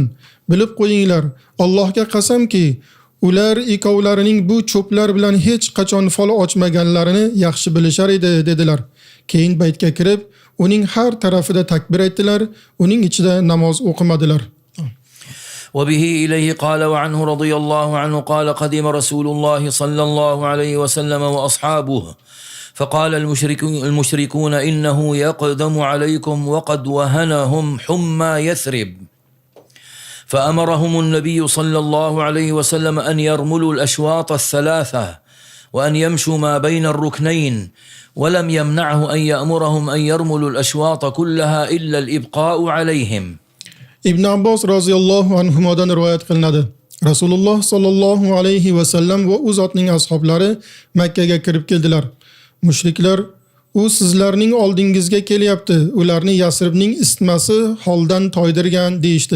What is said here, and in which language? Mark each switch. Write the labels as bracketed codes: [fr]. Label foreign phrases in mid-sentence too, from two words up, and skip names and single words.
[uz] Bilib qo'yinglar, Allohga qasamki, ular ikkovlarining bu cho'plar bilan hech qachon fol ochmaganlarini yaxshi bilishar edi dedilar. Keyin baytga kirib, uning har tarafida takbir aytdilar, uning ichida namoz o'qimadilar. [ar] وبه إليه قال وعنه رضي الله عنه قال قدم رسول الله صلى الله عليه وسلم وأصحابه فقال المشركون إنه يقدم عليكم وقد وهنهم حمى يثرب فأمرهم النبي صلى الله عليه وسلم أن يرملوا الأشواط الثلاثة وأن يمشوا ما بين الركنين ولم يمنعه أن يأمرهم أن يرملوا الأشواط كلها إلا الإبقاء عليهم. [uz] ibn Abbos roziyallohu anhudan rivoyat qilinadi. Rasululloh [ar] صلى الله عليه وسلم [uz] va u zotning ashablari Makka ga kirib keldilar. Mushriklar u sizlarning oldingizga kelyapti, ularni Yasribning isitmasi holdan toydirgan deyishdi.